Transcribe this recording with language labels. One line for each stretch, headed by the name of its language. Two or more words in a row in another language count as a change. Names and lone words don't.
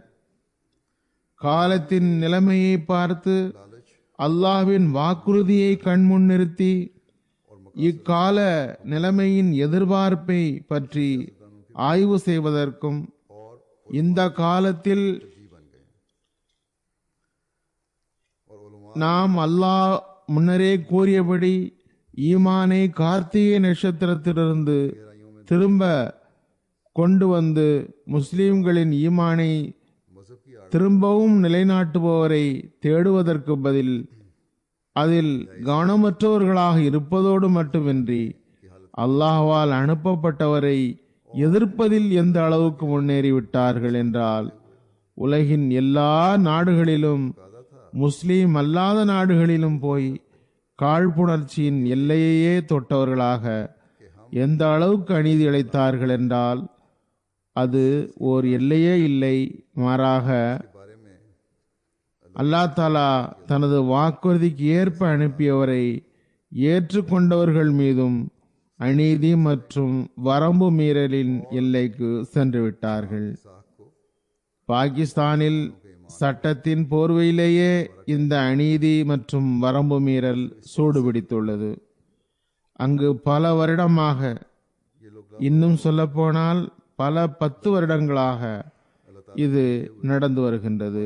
Tamil: காலத்தின் நிலைமையை பார்த்து அல்லாஹ்வின் வாக்குறுதியை கண்முன் நிறுத்தி இக்கால நிலைமையின் எதிர்பார்ப்பை பற்றி ஆய்வு செய்வதற்கும் இந்த காலத்தில் நாம் அல்லாஹ் முன்னரே கூறியபடி ஈமானை கார்த்திகை நட்சத்திரத்திலிருந்து திரும்ப கொண்டு வந்து முஸ்லிம்களின் ஈமானை
Urdu: मजहब की
Tamil: திரும்பவும் நிலைநாட்டுபவரை தேடுவதற்கு பதில் அதில் கவனமற்றவர்களாக இருப்பதோடு மட்டுமின்றி அல்லாஹ்வால் அனுப்பப்பட்டவரை எதிர்ப்பதில் எந்த அளவுக்கு முன்னேறிவிட்டார்கள் என்றால் உலகின் எல்லா நாடுகளிலும் முஸ்லீம் அல்லாத நாடுகளிலும் போய் காழ்ப்புணர்ச்சியின் எல்லையையே தொட்டவர்களாக எந்த அளவுக்கு அநீதி இழைத்தார்கள் என்றால் அது ஓர் எல்லையே இல்லை, மாறாக
Urdu: बारे में
Tamil: அல்லாஹ் தாலா தனது வாக்குறுதிக்கு ஏற்ப அனுப்பியவரை ஏற்றுக்கொண்டவர்கள் மீதும் அநீதி மற்றும் வரம்பு மீறலின் எல்லைக்கு சென்று விட்டார்கள்.
Urdu: साख को
Tamil: பாகிஸ்தானில் சட்டத்தின் போர்வையிலேயே இந்த அநீதி மற்றும் வரம்பு மீறல் சூடுபிடித்துள்ளது. அங்கு பல வருடமாக, இன்னும் சொல்லப்போனால் பல 10 வருடங்களாக இது நடந்து வருகின்றது.